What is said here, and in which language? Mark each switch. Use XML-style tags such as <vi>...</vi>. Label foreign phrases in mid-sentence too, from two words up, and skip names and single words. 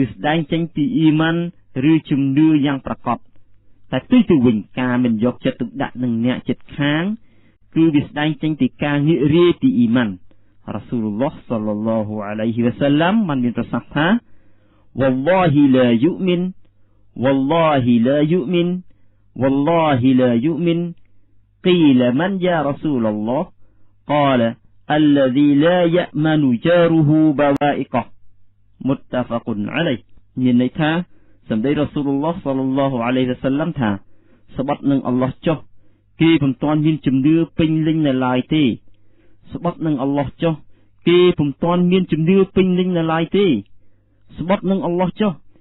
<km>ស្ដែងចេញពីអ៊ីម៉ានឬជំនឿយ៉ាងប្រកបតែផ្ទុយទៅវិញការមិនយកចិត្តទុកដាក់នឹងអ្នកចិត្តខាងគឺវាស្ដែង ចេញពីការងាករាយពីអ៊ីម៉ានរ៉ាស៊ូលឡោះ</km> <ar>صلى الله عليه وسلم</ar> <km>បានមានប្រសាស</km> <ar>ន៍ថា والله لا يؤمن والله لا يؤمن والله ه لا يؤمن قيل من يا رسول الله قال الذي لا يأمن جاره بوائقه متفق عليه</ar> <km>មានន័យថាសម្ដីរ៉ាស៊ូលឡោះ</km> <ar>صلى الله عليه وسلم</ar> <km>ថាស្បត់នឹងអល់ឡោះចុះគេពុំទាន់មានជំនឿពេញលេញនៅឡើយទេស្បត់នឹងអល់ឡោះចុះគេពុំទាន់មានជំនឿពេញលេញនៅឡើយទេស្បត់នឹងអល់ឡោះចុះ</km>